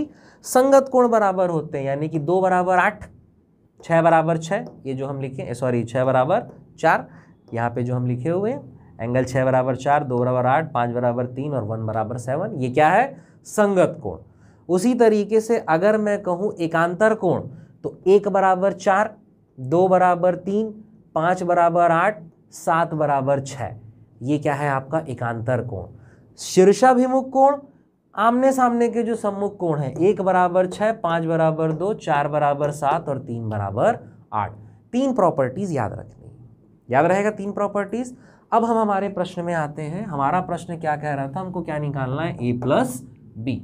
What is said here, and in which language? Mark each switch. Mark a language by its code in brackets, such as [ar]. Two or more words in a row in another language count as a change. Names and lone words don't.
[hi] संगत कोण बराबर होते हैं, यानी कि 2 बराबर 8, 6 बराबर 6, ये जो हम लिखे, सॉरी 6 बराबर 4, यहाँ पे जो हम लिखे हुए हैं, एंगल 6 बराबर 4, 2 बराबर 8, 5 बराबर 3 और 1 बराबर 7, ये क्या है? संगत कोण। उसी तरीके से अगर मैं कहूँ एकांतर कोण तो 1 बराबर 4, 2 बराबर 3, 5 बराबर 8, 7 बराबर 6, ये क्या है आपका एकांतर कोण। शीर्षाभिमुख कोण आमने सामने के जो सम्मुख कोण है, 1 बराबर 6, 5 बराबर 2, 4 बराबर 7 और 3 बराबर 8। 3 प्रॉपर्टीज याद रखनी है, याद रहेगा 3 प्रॉपर्टीज। अब हम हमारे प्रश्न में आते हैं। हमारा प्रश्न क्या कह रहा था, हमको क्या निकालना है? [en] a plus b.